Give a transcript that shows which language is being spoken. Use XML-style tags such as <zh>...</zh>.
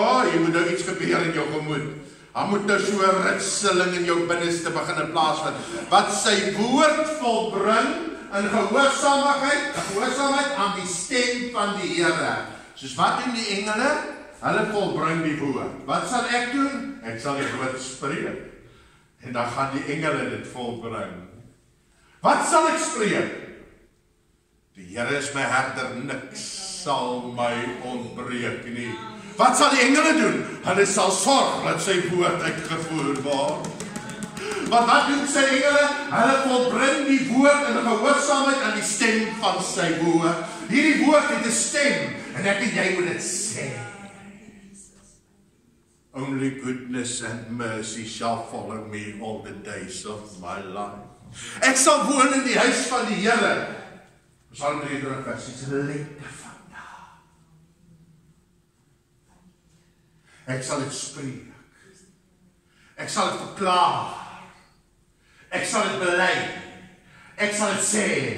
<af>Hier moet nou iets gebeur in jou gemoed. Daar moet nou so 'n ritseling in jou binneste begin plaasvind. Wat sy woord volbring in gehoorsaamheid aan die stem van die Here. Soos wat doen die engele? Hulle volbring die woord. Wat sal ek doen? Ek sal die woord spreek. En dan gaan die engele dit volbring. Wat sal ek spreek? Die Here is my herder, niks sal my ontbreek nie. Wat sal die engele doen? Hulle sal sorg dat sy woord uitgevoer word. Want wat doen sy engele? Hulle volbring die woord in gehoorsaamheid aan die stem van sy woord. Hierdie woord het 'n stem en ek en jy moet dit sê.</af> <en>Only goodness and mercy shall follow me all the days of my life.</en> <af>Ek sal woon in die huis van die Here. Psalm 33 vers 6. Lente vandag. Ek sal dit spreek. Ek sal dit verklaar. Ek sal dit bely. Ek sal dit sê.</af>